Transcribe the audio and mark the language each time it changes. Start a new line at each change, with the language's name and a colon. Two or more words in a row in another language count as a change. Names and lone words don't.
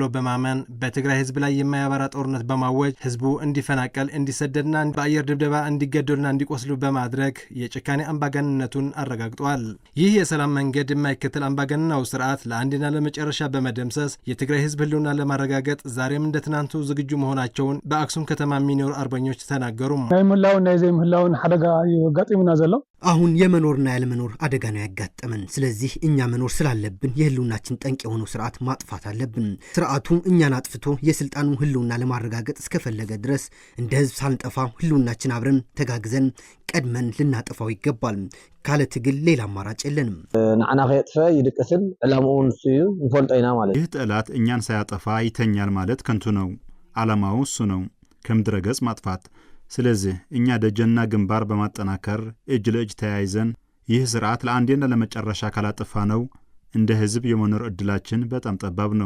Amharic: በማመን በትግራይ ህዝብ ላይ የማያባራ ጦርነት በማወጅ ህዝቡ እንዲፈናቀል፣ እንዲሰደድና በአየር ድብደባ እንዲገደሉና እንዲቆስሉ በማድረግ የጭካኔ አምባገነንነቱን አረጋግጧል። ይህ የሰላም መንገድ የማይከተል አምባገነናዊ ስርዓት ለአንድና ለመጨረሻ በመደምሰስ የትግራይ ህዝብ ህልውና ለማረጋገጥ ዛሬም እንደ ትናንቱ ዝግጁ መሆናቸውን በአክሱም ከተማ የሚኖሩ አርበኞች ተናገሩ።
Tigrinya: ናይ ምህላውን ናይ ዘይምህላውን ሓደጋ ይጋጥሙና ዘሎ
Amharic: አሁን የመኖርና ያለመኖር አደጋ ነው ያጋጠመን። ስለዚህ እኛ መኖር ስላለብን የህልውናችን ጠንቅ የሆነው ስርዓት ማጥፋት አለብን። ስርዓቱ እኛን አጥፍቶ የስልጣኑ ህልውና ለማረጋገጥ እስከፈለገ ድረስ እንደ ህዝብ ሳንጠፋ ህልውናችን አብረን ተጋግዘን ቀድመን ልናጠፋው ይገባል። ካለ ትግል ሌላ አማራጭ የለንም።
Tigrinya: ንዓና ከየጥፈ ይድቅስል ዕላማውን እሱ እዩ እንፈልጦይና ማለት
Amharic: ይህ ጠላት እኛን ሳያጠፋ ይተኛል ማለት ከንቱ ነው። ዓላማው እሱ ነው፣ ከምድረ ገጽ ማጥፋት። ስለዚህ እኛ ደጀና ግንባር በማጠናከር እጅ ለእጅ ተያይዘን ይህ ስርዓት ለአንዴና ለመጨረሻ ካላጠፋ ነው እንደ ህዝብ የመኖር እድላችን በጣም ጠባብ ነው።